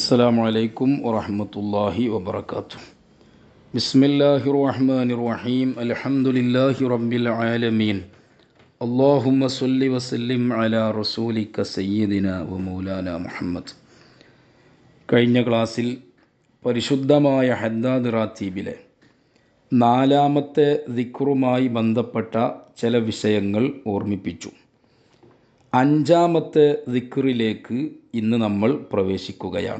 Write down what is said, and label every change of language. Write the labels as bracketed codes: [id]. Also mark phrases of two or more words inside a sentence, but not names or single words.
[ar] السلام عليكم ورحمة الله وبركاته. بسم الله الرحمن الرحيم. الحمد لله رب العالمين. اللهم صل وسلم على رسولك سيدنا ومولانا മുഹമ്മദ്. [ml] കഴിഞ്ഞ ക്ലാസ്സിൽ പരിശുദ്ധമായ ഹദ്ദാദ് റാത്തീബിലെ നാലാമത്തെ ദിക്റുമായി ബന്ധപ്പെട്ട ചില വിഷയങ്ങൾ ഓർമ്മിപ്പിച്ചു. അഞ്ചാമത്തെ ദിക്റിലേക്ക് ഇന്ന് നമ്മൾ പ്രവേശിക്കുകയാണ്.